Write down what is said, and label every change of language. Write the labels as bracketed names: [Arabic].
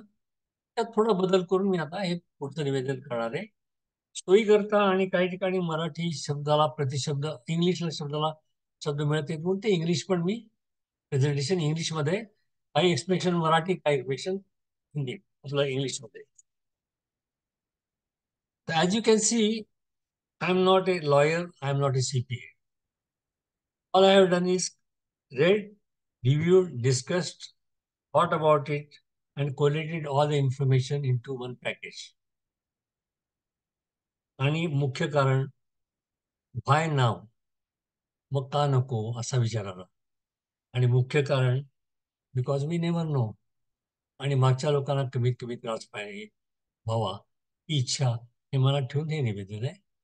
[Marathi] त्यात थोडा बदल करून मी आता हे पुढचं निवेदन करणार आहे. सोयीकरता आणि काही ठिकाणी मराठी शब्दाला प्रतिशब्द इंग्लिशला शब्द मिळत नाही म्हणून ते इंग्लिश पण मी प्रेझेंटेशन इंग्लिशमध्ये, काही एक्सप्रेशन मराठी, काही एक्सप्रेशन हिंदी, आपलं इंग्लिशमध्ये. [English] As you can see, I am not a lawyer, I am not a CPA. All I have done is read, reviewed, discussed, thought about it, and collated all the information into one package. [Marathi] आणि मुख्य कारण [English] why now, [Marathi] मग का नको असा विचार आला. आणि मुख्य कारण [English] because we never know, [Marathi] आणि मागच्या लोकांना कमीत कमी त्रास पाहिजे व्हावा ही इच्छा हे मला ठेवून हे निवेदन आहे.